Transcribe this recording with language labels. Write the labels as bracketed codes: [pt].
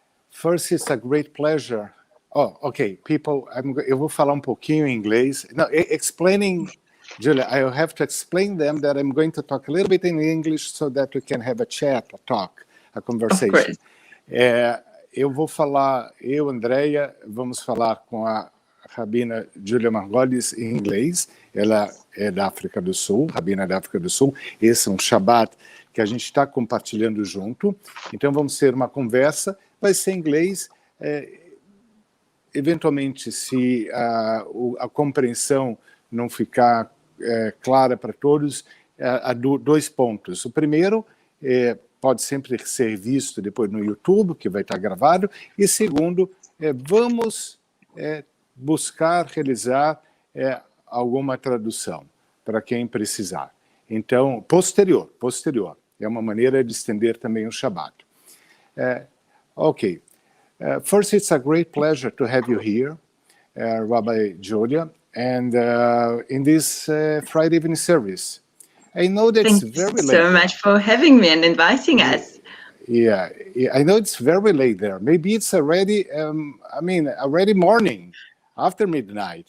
[en] First, it's a great pleasure. Oh, okay, people, [pt] eu vou falar um pouquinho em inglês. [en] No, explaining, Julia, I have to explain them that I'm going to talk a little bit in English so that we can have a chat, a talk, a conversation. [pt] Eu vou falar, Andréia, vamos falar com a Rabina Julia Margolis em inglês. Ela é da África do Sul, Rabina da África do Sul. Esse é um Shabat que a gente está compartilhando junto. Então, vamos ter uma conversa. Vai ser em inglês. Eventualmente, se a compreensão não ficar clara para todos, há dois pontos. O primeiro pode sempre ser visto depois no YouTube, que vai estar gravado. E segundo, vamos buscar realizar alguma tradução para quem precisar. Então, posterior. É uma maneira de estender também o Shabbat. Okay. [en] First, it's a great pleasure to have you here, Rabbi Julia, and in this Friday evening service. I know that it's very late. Thank you so much for having me and inviting us. Yeah, I know it's very late there. Maybe it's already, already morning, after midnight.